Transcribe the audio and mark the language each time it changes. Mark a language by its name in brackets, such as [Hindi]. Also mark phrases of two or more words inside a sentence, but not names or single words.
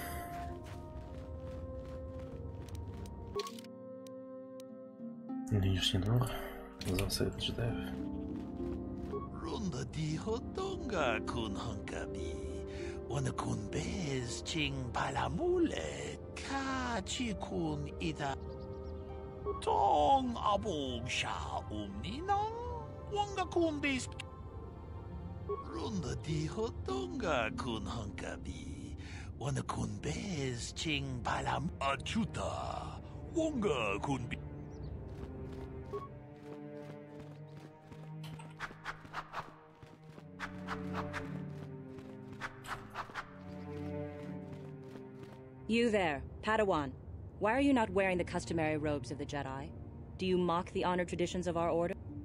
[Russian] Нынешний двор. Зал совета джедаев. Рунда ди хотонга кун ханкаби. Он кун без чин паламуле. Качи кун ида. Тong abong sha umninang. Wanga kun без Runda di hotonga kun hunkabi. Wana kun bez ching palam achuta. Wonga kun bi. [English] You there, Padawan. Why are you not wearing the customary robes of the Jedi? Do you mock the honored traditions of our order?